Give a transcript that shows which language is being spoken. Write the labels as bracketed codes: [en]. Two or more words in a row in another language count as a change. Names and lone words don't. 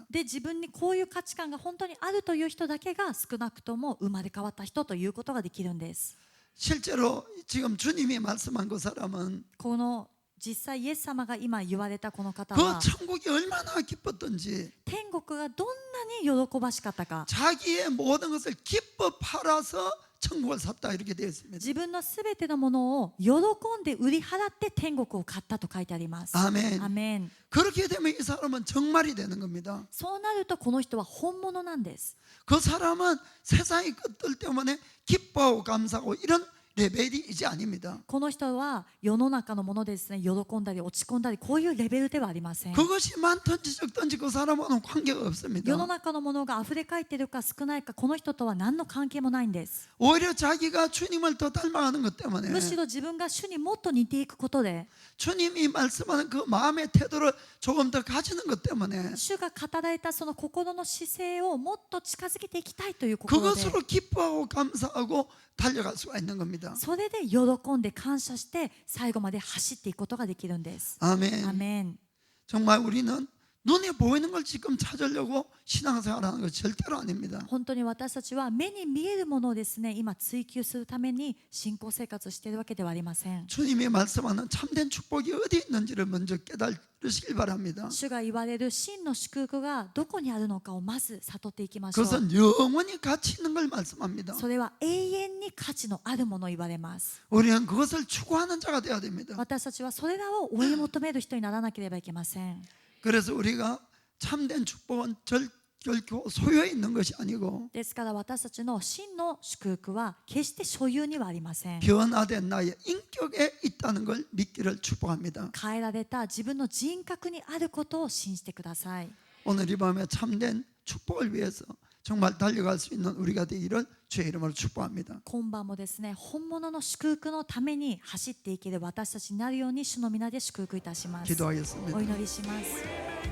[ja] で自分にこういう価値観が本当にあるという人だけが少なくとも生まれ変わった人ということができるんです。 [ko] 실제로 지금 주님이 말씀한 그 사람은 [ja] この実際イエス様が今言われたこの方 [ko] 그 [ja] は [ko] 천국이 얼마나 기뻤던지 [ja] 天国がどんなに喜ばしかったか、 [ko] 자기의 모든 것을 기뻐 팔아서 천국을 샀다 이렇게 되어 있습니다. [ja] 自分のすべてのものを喜んで売り払って天国を買ったと書いてあります。 [ko] 아멘. [ja] アメン。 [ko] 그렇게 되면 이 사람은 정말이 되는 겁니다. [ja] そうなるとこの人は本物なんです。 [ko] 그 사람은 세상의 것들 때문에 기뻐하고 감사하고 이런 레벨이 이제 아닙니다. [ja] この人は世の中のものでですね、喜んだり落ち込んだりこういうレベルではありません。 [ko] 그것이 많든지 적든지 그 사람과는 관계가 [ja] 世の [ko] 없습니다. [ja] 中のものが溢れ返っているか少ないか、この人とは何の関係もないんです。 [ko] 오히려 자기가 주님을 더 닮아가는 것 때문에 [ja] むしろ自分が主にもっと似ていくことで、 [ko] 주님이 말씀하는 그 마음의 태도를 조금 더 가지는 것 때문에 [ja] 主が語られたその心の姿勢をもっと近づけていきたいという心で、 [ko] 그것으로 기뻐하고 감사하고 달려갈 수가 있는 겁니다. [ja] それで喜んで感謝して最後まで走っていくことができるんです。 [ko] 아멘. [ja] アメン。 [ko] 정말 우리는 눈에 보이는 걸 지금 찾으려고 신앙생활하는 것 절대로 아닙니다. [ja] 本当に私たちは目に見えるものをですね、今追求するために信仰生活をしているわけではありません。 [ko] 주님이 말씀하는 참된 축복이 어디 있는지를 먼저 깨달으시길 바랍니다. [ja] 主が言われる真の祝福がどこにあるのかをまず悟っていきましょう。 [ko] 그것은 영원히 가치 있는 걸 말씀합니다. [ja] それは永遠に価値のあるものを言われます。 [ko] 우리는 그것을 추구하는 자가 되어야 됩니다. [ja] 私たちはそれらを追い求める人にならなければいけません。 [ko] 그래서 우리가 참된 축복은 결코 소유에 있는 것이 아니고 [ja] ですから私たちの真の祝福は決して所有にはありません。 [ko] 변화된 나의 인격에 있다는 걸 믿기를 축복합니다. [ja] 変えられた自分の人格にあることを信じてください。 [ko] 오늘 이 밤에 참된 축복을 위해서 정말 달려갈 수 있는 우리가 되기를 주의 이름으로 축복합니다. [ja] 今晩もですね、本物の祝福のために走っていける私たちになるように主の皆で祝福いたします。 [ko] 기도하겠습니다. [ja] お祈りします。